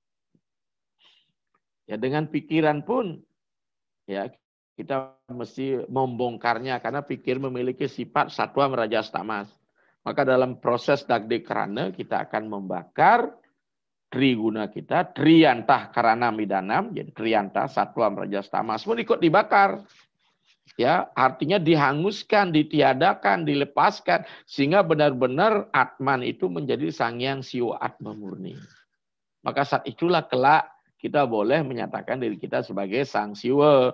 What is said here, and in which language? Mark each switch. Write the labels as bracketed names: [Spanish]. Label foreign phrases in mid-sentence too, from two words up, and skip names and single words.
[Indonesian] Ya, dengan pikiran pun, ya kita mesti membongkarnya, karena pikir memiliki sifat satwa merajas tamas. Maka dalam proses dagdekrana kita akan membakar triguna kita, [Sanskrit] triyantah karana midanam, [Indonesian] jadi triyantah satwa merajas tamas pun ikut dibakar. Ya, artinya dihanguskan, ditiadakan, dilepaskan sehingga benar-benar Atman itu menjadi Sangyang Siwa Atma murni. Maka saat itulah kelak kita boleh menyatakan diri kita sebagai Sang Siwa.